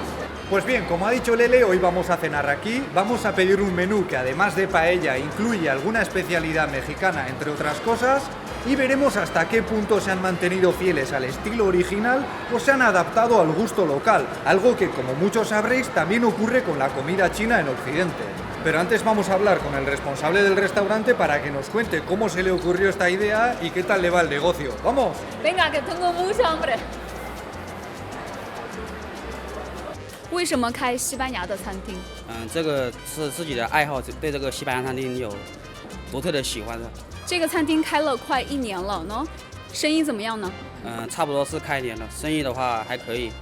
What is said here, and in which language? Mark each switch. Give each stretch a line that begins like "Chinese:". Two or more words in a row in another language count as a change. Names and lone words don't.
Spanish: Pues bien, como ha dicho Lele, hoy vamos a cenar aquí, vamos a pedir un menú que además de paella incluye alguna especialidad mexicana, entre otras cosas, y veremos hasta qué punto se han mantenido fieles al estilo original o se han adaptado al gusto local, algo que, como muchos sabréis, también ocurre con la comida china en Occidente. Pero antes vamos a hablar con el responsable del restaurante para que nos cuente cómo se le ocurrió esta idea y qué tal le va el negocio. ¡Vamos! Venga, que tengo mucha hambre.
Chinese: 为什么开西班牙的餐厅？这个是自己的爱好，对这个西班牙餐厅有独特的喜欢的。这个餐厅开了快1年了呢，生意怎么样呢？差不多是开1年了，生意的话还可以。